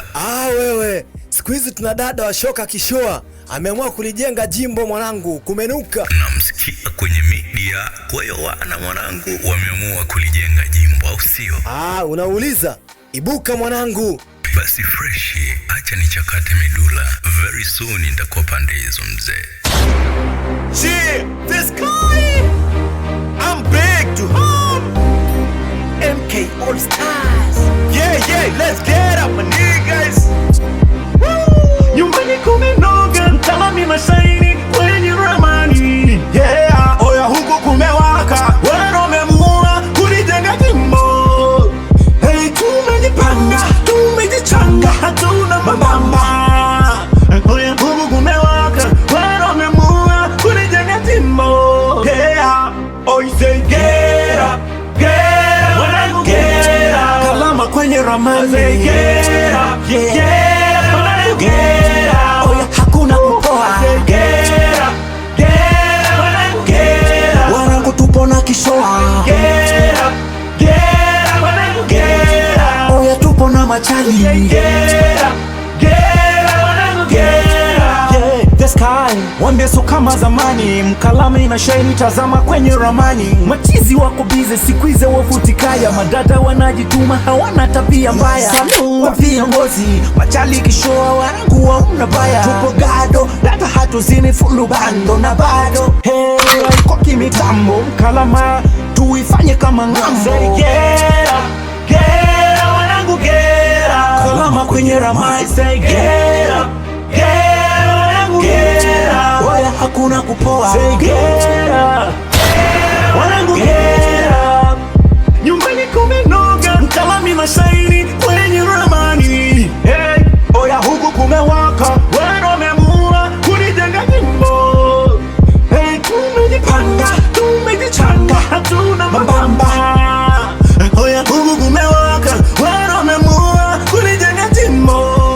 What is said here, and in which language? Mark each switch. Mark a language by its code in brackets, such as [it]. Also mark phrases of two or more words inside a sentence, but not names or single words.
[sw] Wewe, siku hizi tuna dada wa shoka kishoa, ameamua kulijenga jimbo mwanangu, kumenuka. Namsikia kwenye media, kwa hiyo wana mwanangu wameamua kulijenga jimbo au sio? Unauliza? Ibuka mwanangu. Basi freshi, acha nichakate medula. [en] Very soon [sw] nitakuwa pande hizo mzee. [en] The Sky, I'm back to home. MK All Stars. Yeah, let's get up my niggas. [sw] Nyumbani kumenoga, mtalami mashairi kwenye ramani. Yeah, oya huku kumewaka, wana wamemua kulijenga jimbo. Hey, tumejipanga, tumejichanga, hatuna mabamba. Oya huku kumewaka, wana wamemua kulijenga jimbo. [en] Yeah, oi say get up, wanangu get up. [sw] Kalama kwenye ramani. [en] Say get up, yeah, wanangu get up. [sw] Oya hakuna kupoa. [en] Say get up, wanangu get up. [sw] Wanangu tupo na kishoa. [en] Get up, wanangu get up. [sw] Oya tupo na machali. [en] Get up, wanangu get up. [sw] The Sky, wambie so kama zamani, mkalama ina shairi tazama kwenye ramani. Machizi wako bize siku hizi wavutikaya, madada wanajituma hawana tabia mbaya. Kwa viongozi, machali kishoa wanangu wauna baya. Tupo gado, data hatuzini fulu bando na bado. Hey, kwa kimitambo, mkalama tuifanye kama ngambo. [en] Say get up, wanangu get up. [sw] Kalama kwenye ramani. [en] Say get up, get up. [sw] Wala hakuna kupoa. [en] Say get up, wanangu get up. [sw] Nyumbani kumenoga, mtalami mashairi kwenye ramani. Hey, oya huku kumewaka, wana wameamua kulijenga jimbo. Hey, tumejipanga, tumejichanga, hatuna mabamba. Oya huku kumewaka, wana wameamua kulijenga jimbo.